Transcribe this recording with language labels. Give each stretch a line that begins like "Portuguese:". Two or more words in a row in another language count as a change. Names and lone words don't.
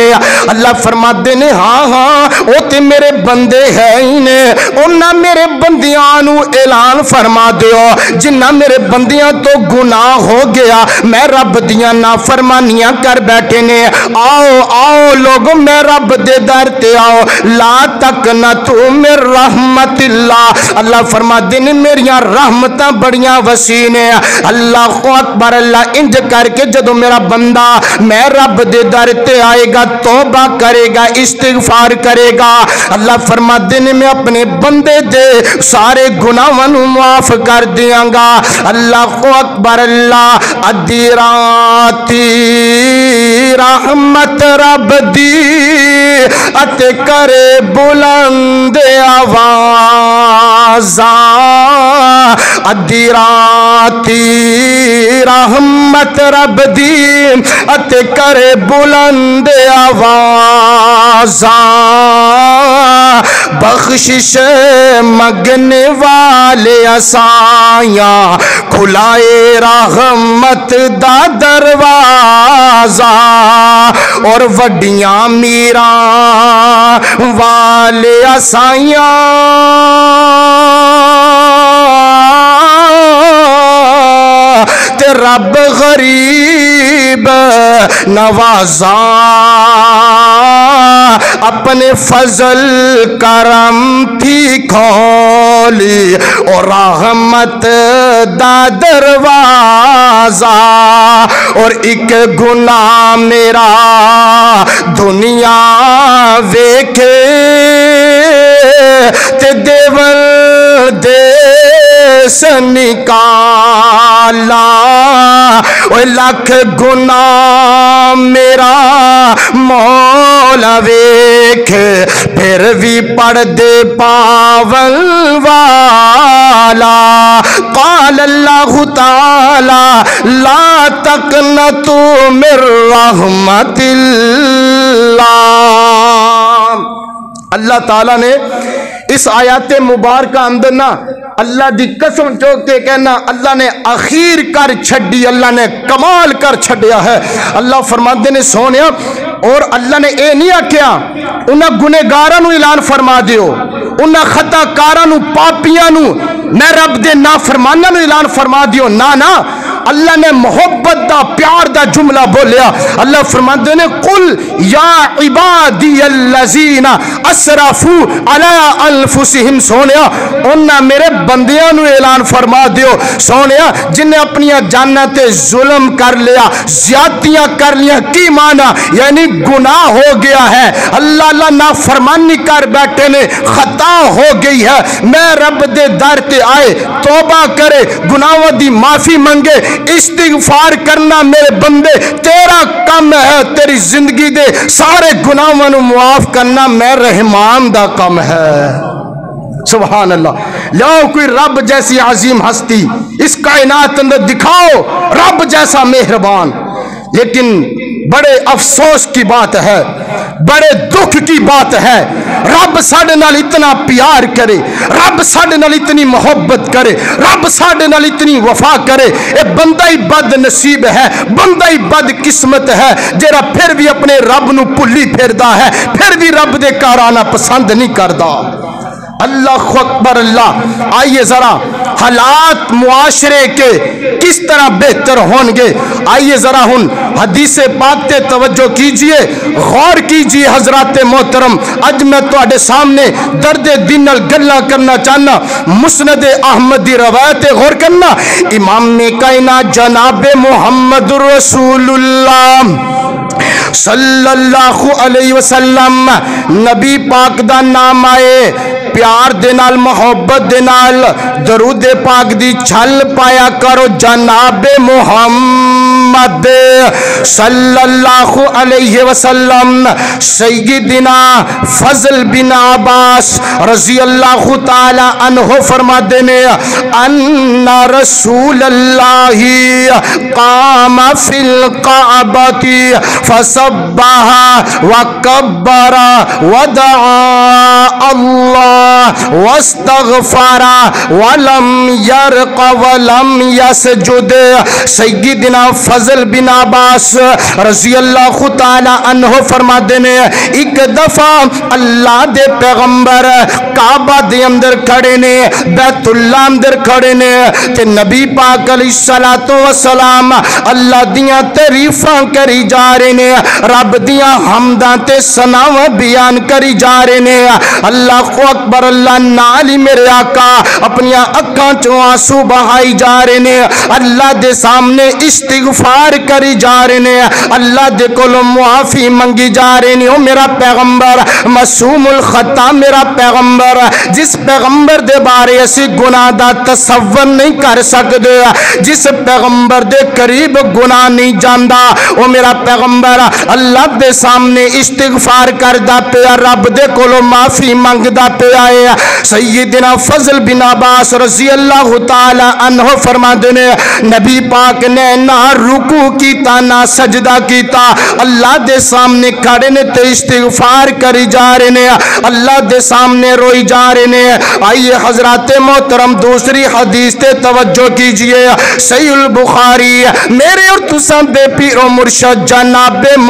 Punjabi: اللہ فرماتے نے ہاں ہاں وہ تے میرے بندے ہے ہی نے، انہاں میرے بندیاں نوں اعلان فرما دیو جنہاں میرے بندیاں توں گناہ ہو گیا، میں رب دیاں نافرمانیاں کر بیٹھے نے. آؤ آؤ لوگو میں رب دے در تے آؤ,
Arabic: لا تق ن تقنطوا من رحمت اللہ،
Punjabi: اللہ فرما دینے میریاں رحمتاں بڑیاں وسیع نے۔
Arabic: اللہ اکبر،
Punjabi: اللہ انج کر کے جدو میرا بندہ میں رب دے در تے آئے گا، توبہ کرے گا، استغفار کرے گا، اللہ فرما دینے میں اپنے بندے دے سارے گناہوں معاف کر دیاں گا۔
Arabic: اللہ اکبر،
Punjabi: اللہ ادھی راتی رحمت رب دی اتے کرے بلند آوازاں، ادھی راتی رحمت رب دی اتے کرے بلند آوازاں، بخشش مگنے والے اسائیاں کھلائے رحمت دا دروازہ، اور وڈیاں میراں والے اسائیاں تے رب غریب نوازاں، اپنے فضل کرم تھی کھولی اور رحمت دا دروازہ، اور ایک گناہ میرا دنیا ویکھے تے دیول دیس نکالا، اوہ لاکھ گناہ میرا مولا ویکھ پھر بھی پڑھ دے پاول والا۔
Arabic: قال اللہ تعالی لا تقنطوا من رحمت اللہ،
Punjabi: اللہ تعالیٰ نے اس آیات مبارکہ اندر نا اللہ دی قسم چوک کے کہنا اللہ نے اخیر کر چھڑی، اللہ نے کمال کر چھڑیا ہے۔ اللہ فرماتے نے سونیا، اور اللہ نے اے نہیں آکھیا انہاں گنہگاراں نو اعلان فرما دیو، انہاں خطا کاراں نو پاپیاں نو میں رب دے نافرماناں نو اعلان فرما دیو، نا نا، اللہ نے محبت دا پیار دا جملہ بولیا۔ اللہ فرماتے نے
Arabic: قل یا عبادی الذین اسرفوا علی انفسہم،
Punjabi: سونیا انہاں میرے بندیاں نو اعلان فرما دیو، سونیا جنہیں اپنی جاناں تے ظلم کر لیا، زیادتیاں کر لیا، کی مانا یعنی گناہ ہو گیا ہے، اللہ نافرمانی کر بیٹھے نے، خطا ہو گئی ہے، میں رب دے در تے آئے توبہ کرے، گناہوں دی معافی منگے، استغفار کرنا میرے بندے تیرا کم ہے، تیری زندگی دے سارے گناہوں نو معاف کرنا میں رحمان دا کم ہے۔
Arabic: سبحان اللہ،
Punjabi: لاؤ کوئی رب جیسی عظیم ہستی اس کائنات اندر دکھاؤ، رب جیسا مہربان۔
Urdu: لیکن بڑے افسوس کی بات ہے، بڑے دکھ کی بات ہے،
Punjabi: رب ساڈے نال اتنا پیار کرے، رب ساڈے نال اتنی محبت کرے، رب ساڈے نال اتنی وفا کرے، اے بندہ ہی بد نصیب ہے، بندہ ہی بد قسمت ہے جیڑا پھر بھی اپنے رب نو پلی پھردا ہے، پھر بھی رب دے کار آنا پسند نہیں کردا۔
Arabic: اللہ اکبر،
Punjabi: اللہ
Urdu: آئیے ذرا حالات معاشرے کے کس طرح
Punjabi: بہتر ہون گے، آئیے ذرا ہن حدیث پاک تے
Urdu: توجہ کیجئے، غور کیجئے
Punjabi: حضرات محترم۔ اج میں تواڈے سامنے درد دل نال گلاں کرنا چاہنا، مسند احمد دی روایت غور کرنا، امام کائنات جناب محمد رسول اللہ
Arabic: صلی اللہ علیہ وسلم،
Punjabi: نبی پاک دا نام آئے، پیار دے نال محبت دے نال درود پاک دی چھل پایا کرو، جناب محمد
Arabic: صلی اللہ علیہ وسلم۔ سیدنا فضل بن عباس رضی اللہ تعالی عنہ
Punjabi: فرما دینے،
Arabic: ان رسول اللہ قام فی القعبۃ فسبح وکبر ودعا اللہ واستغفر ولم یرق ولم یسجد۔
Punjabi: سیدنا فضل فضل بن عباس
Arabic: رضی اللہ تعالی عنہ
Punjabi: فرما دینے ایک دفعہ اللہ دے پیغمبر کعبہ دے اندر کھڑے نے بیت اللہ اندر کھڑے نے تے نبی پاک
Arabic: علیہ الصلوۃ والسلام
Punjabi: اللہ دیاں تعریفاں کری جا رہے نے رب دیاں حمداں تے ثناواں بیان کری جا رہے نے
Arabic: اللہ اکبر
Punjabi: اللہ نال ہی میرے آقا اپنی اکھاں چوں آنسو بہائی جا رہے نے اللہ دے سامنے استغفار کری جا رہے نے اللہ دے کولوں معافی منگی جا رہے نے او میرا پیغمبر معصوم الخطا میرا پیغمبر جس پیغمبر دے بارے اسی گناہ دا تصور نہیں کر سکتے جس پیغمبر دے قریب گناہ نہیں جاندا او میرا پیغمبر اللہ دے سامنے استغفار کردا پیا رب دے کولوں معافی منگدا پیا ہے سیدنا فضل بن عباس
Arabic: رضی اللہ تعالی عنہ
Punjabi: فرماندے نے نبی پاک نے نہ رکوع کیتا نہ سجدہ کیتا اللہ دے سامنے کھڑے نے تے استغفار کری جا رہے نے اللہ دے سامنے روئی جا رہے نے آئیے حضرات محترم دوسری حدیث تے توجہ کیجئے صحیح البخاری میرے اور تساں دے پیر و مرشد جناب